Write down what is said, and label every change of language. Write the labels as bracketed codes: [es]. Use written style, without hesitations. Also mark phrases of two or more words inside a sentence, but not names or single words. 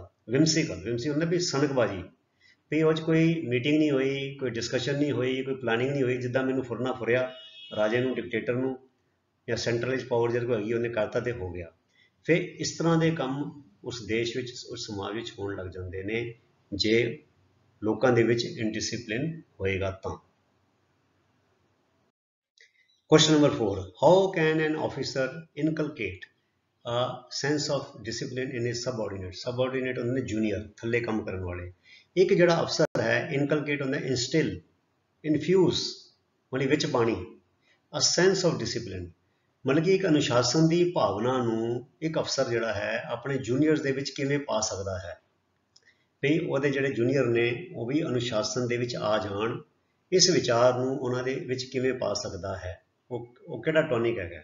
[pa] ਵਿਮਸੀ ਹੁੰਦਾ ਵੀ ਸਨਕਬਾਜੀ, ਵੀ ਉਹ 'ਚ ਕੋਈ ਮੀਟਿੰਗ ਨਹੀਂ ਹੋਈ, ਕੋਈ ਡਿਸਕਸ਼ਨ ਨਹੀਂ ਹੋਈ, ਕੋਈ ਪਲਾਨਿੰਗ ਨਹੀਂ ਹੋਈ, ਜਿੱਦਾਂ ਮੈਨੂੰ ਫੁਰਨਾ ਫੁਰਿਆ, ਰਾਜੇ ਨੂੰ, ਡਿਕਟੇਟਰ ਨੂੰ ਜਾਂ ਸੈਂਟਰਲ ਵਿੱਚ ਪਾਵਰ ਜਿਹਦੇ ਕੋਲ ਹੈਗੀ ਉਹਨੇ ਕਰਤਾ ਤੇ ਹੋ ਗਿਆ। ਫਿਰ ਇਸ ਤਰ੍ਹਾਂ ਦੇ ਕੰਮ ਉਸ ਦੇਸ਼ ਵਿੱਚ, ਉਸ ਸਮਾਜ ਵਿੱਚ ਹੋਣ ਲੱਗ ਜਾਂਦੇ ਨੇ ਜੇ ਲੋਕਾਂ ਦੇ ਵਿੱਚ ਇਨਡਿਸਿਪਲਿਨ ਹੋਏਗਾ ਤਾਂ। [en] Question number 4. How can an officer inculcate a sense of discipline in his subordinate? [pa] Subordinate ਹੁੰਦੇ ਨੇ junior, ਥੱਲੇ ਕੰਮ ਕਰਨ ਵਾਲੇ। ਇੱਕ ਜਿਹੜਾ ਅਫਸਰ ਹੈ, inculcate ਹੁੰਦਾ [en] instill, infuse [pa] ਮਤਲਬ ਵਿੱਚ ਪਾਣੀ, [en] a sense of discipline [pa] ਮਤਲਬ ਕਿ ਇੱਕ ਅਨੁਸ਼ਾਸਨ ਦੀ ਭਾਵਨਾ ਨੂੰ ਇੱਕ ਅਫਸਰ ਜਿਹੜਾ ਹੈ ਆਪਣੇ ਜੂਨੀਅਰਸ ਦੇ ਵਿੱਚ ਕਿਵੇਂ ਪਾ ਸਕਦਾ ਹੈ, ਵੀ ਉਹਦੇ ਜਿਹੜੇ ਜੂਨੀਅਰ ਨੇ ਉਹ ਵੀ ਅਨੁਸ਼ਾਸਨ ਦੇ ਵਿੱਚ ਆ ਜਾਣ, ਇਸ ਵਿਚਾਰ ਨੂੰ ਉਹਨਾਂ ਦੇ ਵਿੱਚ ਕਿਵੇਂ ਪਾ ਸਕਦਾ ਹੈ, ਉਹ ਕਿਹੜਾ ਟੌਨਿਕ ਹੈਗਾ।